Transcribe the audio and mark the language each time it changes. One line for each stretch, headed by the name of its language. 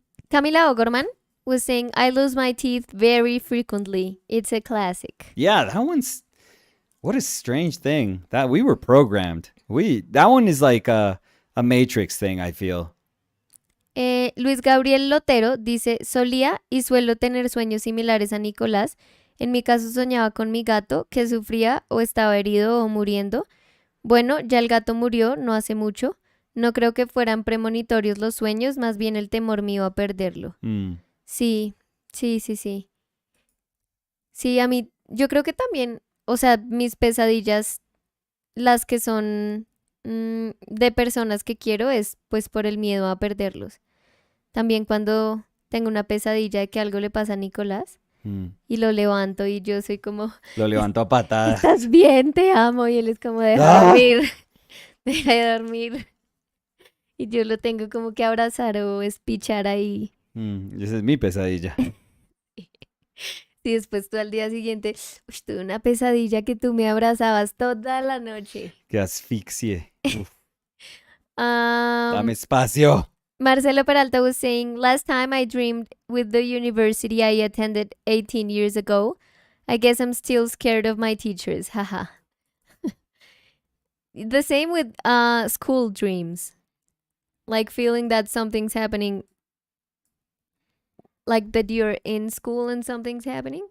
English: Camila O'Gorman was saying, I lose my teeth very frequently. It's a classic. Yeah, that one's what a strange thing. That we were programmed. That one is like a Matrix thing, I feel.
Spanish: Luis Gabriel Lotero dice, solía y suelo tener sueños similares a Nicolás. En mi caso soñaba con mi gato que sufría o estaba herido o muriendo. Bueno, ya el gato murió no hace mucho. No creo que fueran premonitorios los sueños, más bien el temor mío a perderlo. Sí, sí, sí, sí. Sí, a mí, yo creo que también, o sea, mis pesadillas, las que son de personas que quiero, es pues por el miedo a perderlos. También cuando tengo una pesadilla de que algo le pasa a Nicolás y lo levanto y yo soy como, Lo levantó a patadas. ¿estás bien? Te amo. Y él es como, deja de dormir, deja de dormir. Y yo lo tengo como que abrazar o espichar ahí. Esa es mi pesadilla. Y después tú al día siguiente, uy, tuve una pesadilla que tú me abrazabas toda la noche. Que asfixie. Uf, Um, dame espacio.
English: Marcelo Peralta was saying, last time I dreamed with the university I attended 18 years ago. I guess I'm still scared of my teachers. Haha. The same with school dreams. Like feeling that something's happening, like that you're in school and something's happening.